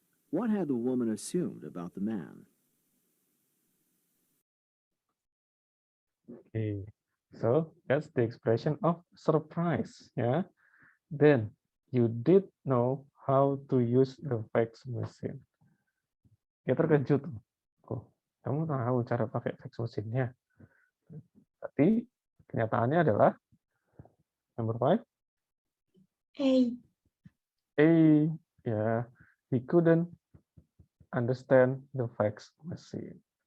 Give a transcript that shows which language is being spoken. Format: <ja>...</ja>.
<en>What had the woman assumed about the man? Okay. So that's the expression of surprise. Ya. Then you did know how to use the fax machine.</en> <id>Dia terkejut. Oh, kamu tahu cara pakai fax machine-nya. Tapi kenyataannya adalah number 5.</id> <en>A. A. Ya, he couldn't understand the fax machine.</en>